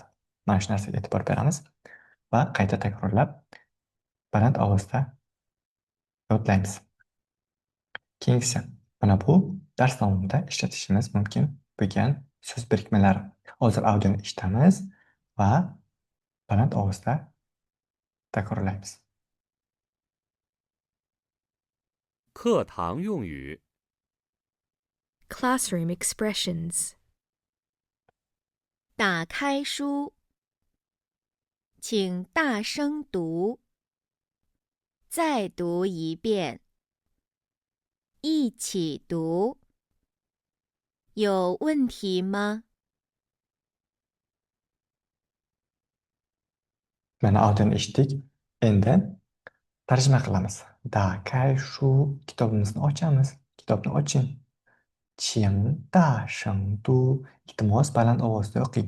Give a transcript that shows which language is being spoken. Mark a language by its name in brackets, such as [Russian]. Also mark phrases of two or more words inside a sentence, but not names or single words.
[Uzbek] Mana shu narsaga e'tibor beramiz va qayta takrorlab baland ovozda yodlaymiz. Keyingisi, mana bu dars davomida ishlatishimiz mumkin bo'lgan so'z birikmalari. Hozir audioni eshitamiz va baland ovozda takrorlaymiz. [Chinese] 课堂用语， [English] Classroom expressions. [Chinese] 打开书，请大声读，再读一遍，一起读。有问题吗？ [Uzbek] Mana audioni eshitdik. Endi Tarjima qilamiz. [Chinese] 打开书 [Uzbek] kitobimizni ochamiz. Kitobni oching. [Chinese] 请大声读. [Uzbek] Iltimos baland ovozda o'qing.